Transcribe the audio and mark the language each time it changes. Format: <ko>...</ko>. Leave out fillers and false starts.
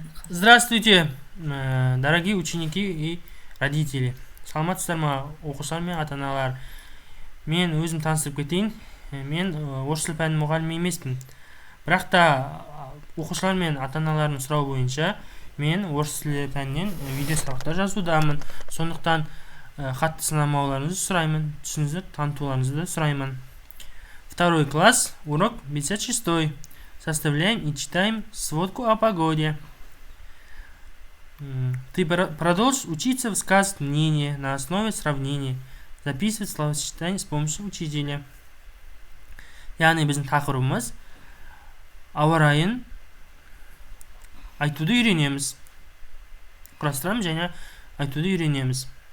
<ru>Здравствуйте, дорогие ученики и родители.</ru> <kk>Саламатсыздар ма, оқушылар мен ата-аналар. Мен өзім таныстырып кетейін. Мен орыс тілі пәнінің мұғалімі емеспін. Бірақ та оқушылар мен ата-аналардың сұрауы бойынша мен орыс тілі пәнінен видео сабақтар жазудамын. Сондықтан қатты сынамауларыңызды сұраймын, түсінікті танытуларыңызды сұраймын.</kk> <ru>Второй класс, урок 56. Составляем и читаем сводку о погоде. Ты продолжишь учиться высказывать мнение на основе сравнения, записывать словосочетания с помощью учителя.</ru> <kk>Яғни біздің тақырыбымыз ауа райын айтуды үйренеміз. Құрастырамыз және айтуды үйренеміз.</kk>